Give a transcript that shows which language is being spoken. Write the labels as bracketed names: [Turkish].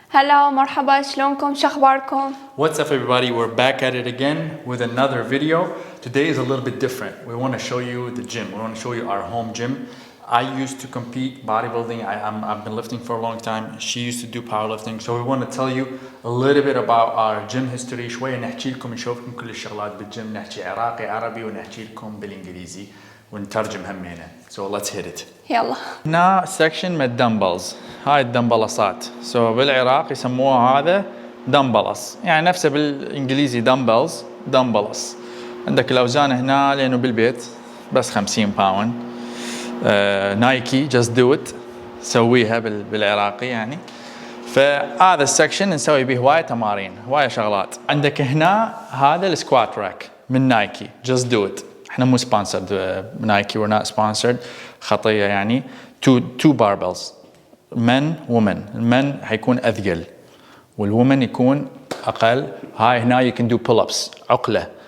[Arabic] هلا مرحبا شلونكم شو اخباركم؟ [English] What's up everybody, we're back at it again with another video. Today is a little bit different. We want to show you the gym. We want to show you our home gym. I used to compete bodybuilding. I've been lifting for a long time. She used to do powerlifting. So we want to tell you a little bit about our gym history. [Arabic] شوية نحكي لكم نشوفكم كل الشغلات بالجيم. نحكي عراقي عربي ونحكي لكم بالانجليزي ونترجم همينة. [English] So let's hit it. [Arabic] يلا. هنا section من الدمبلز. هاي الدمبلصات. So بالعراق يسموها هذا دمبلص. يعني نفسه بالانجليزي دمبلز دمبلص. عندك الاوزان هنا لانه بالبيت بس 50 باوند. نايكي [English] just do it [Arabic] سويها بالعراقي يعني. فهذا السكشن نسوي به هواية تمارين هواية شغلات. عندك هنا هذا السكوات راك من نايكي [English] just do it. [Arabic] احنا مو sponsored نايكي [English] we're not sponsored [Arabic] خطية يعني. [English] two barbells men women. [Arabic] المن حيكون أثقل والwomen يكون أقل. هاي هنا [English] you can do pull-ups عقلة.